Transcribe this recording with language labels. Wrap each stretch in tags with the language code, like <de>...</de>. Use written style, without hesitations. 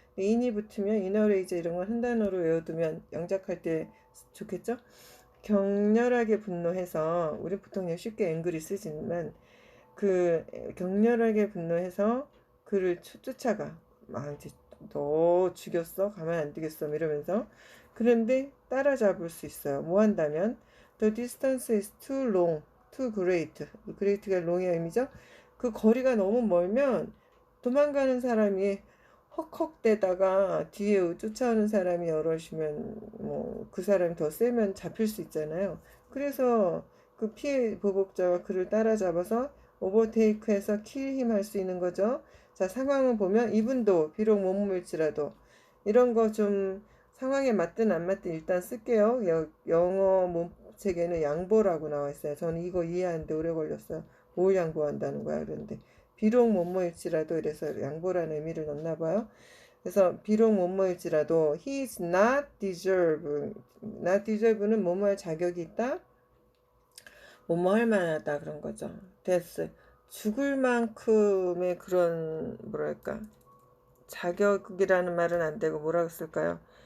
<ko>in이 붙으면 이너레이저 이런 걸 한 단어로 외워두면 영작할 때 좋겠죠? 격렬하게 분노해서 우리 보통 쉽게 앵글이 쓰지만 그 격렬하게 분노해서 그를 쫓아가. 막 이제 너 죽였어? 가만 안 두겠어? 이러면서. 그런데 따라잡을 수 있어요.</ko> <en>뭐 한다면 The distance is too long, too great.</en> <ko>great가 long의 의미죠. 그 거리가 너무 멀면 도망가는 사람이 헉헉대다가 뒤에 쫓아오는 사람이 여럿이면 뭐 그 사람이 더 세면 잡힐 수 있잖아요. 그래서 그 피해 보복자가 그를 따라잡아서 오버테이크해서 킬힘 할 수 있는 거죠. 자, 상황을 보면 이분도 비록 못 물지라도 이런 거 좀 상황에 맞든 안 맞든 일단 쓸게요. 영어 문책에는 양보라고 나와 있어요. 저는 이거 이해하는데 오래 걸렸어요. 뭘 양보한다는 거야? 그런데 비록 뭐뭐일지라도 이래서 양보라는 의미를 넣나 봐요. 그래서 비록 뭐뭐일지라도 he is not deserve. not deserve 는 뭐뭐할 자격이 있다. 뭐뭐 할 만하다 그런 거죠.</ko> <en>death.</en> <ko>죽을 만큼의 그런 뭐랄까 자격이라는 말은 안 되고 뭐라고 쓸까요?</ko>